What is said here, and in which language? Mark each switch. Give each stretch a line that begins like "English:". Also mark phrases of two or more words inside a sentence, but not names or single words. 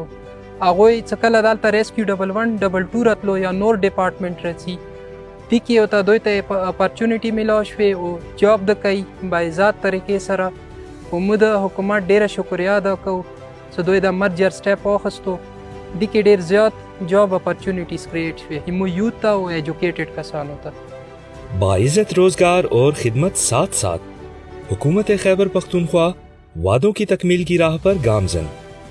Pashto: هغوی چې کله دلته ریسکیو 112 راتلو یا نور ډپارټمنټ راځي دې کې ورته دوی ته اپرچونیټي ملاو شوې او جاب د کوي باعزت طریقې سره. او موږ د حکومت ډیره شکریا ادا کوو چې دوی د
English: مرجر سټیپ
Pashto: واخیستو. دې کې ډیر زیات
English: جاب اپرچونیټیز کریټ
Pashto: شوې مو یوت ته او ایجوکیټډ کسانو ته.
Urdu: باعزت روزگار اور خدمت ساتھ ساتھ حکومت خیبر پختونخوا وعدوں کی تکمیل کی راہ پر گامزن.